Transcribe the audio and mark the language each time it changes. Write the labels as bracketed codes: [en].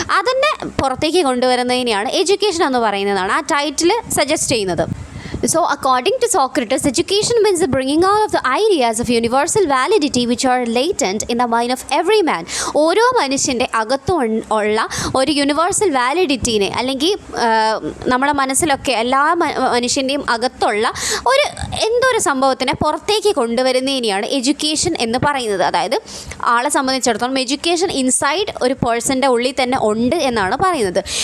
[ml] അതന്നെ പുറത്തേക്ക് കൊണ്ടുവരുന്നതിനെയാണ് എഡ്യൂക്കേഷൻ എന്ന് പറയുന്നതാണ് ആ ടൈറ്റിൽ സജസ്റ്റ് ചെയ്യുന്നത്. [en] So, according to Socrates, education means the bringing out of the ideas of universal validity which are latent in the mind of every man. [ml] ഓരോ മനുഷ്യൻ്റെ അകത്തും ഉള്ള ഒരു യൂണിവേഴ്സൽ വാലിഡിറ്റീനെ, അല്ലെങ്കിൽ നമ്മുടെ മനസ്സിലൊക്കെ എല്ലാ മനുഷ്യൻ്റെയും അകത്തുള്ള എന്തൊരു സംഭവത്തിനെ പുറത്തേക്ക് കൊണ്ടുവരുന്നതിനെയാണ് എഡ്യൂക്കേഷൻ എന്ന് പറയുന്നത്. അതായത് ആളെ സംബന്ധിച്ചിടത്തോളം എഡ്യൂക്കേഷൻ ഇൻസൈഡ് ഒരു പേഴ്സൻ്റെ ഉള്ളിൽ തന്നെ ഉണ്ട് എന്നാണ് പറയുന്നത്.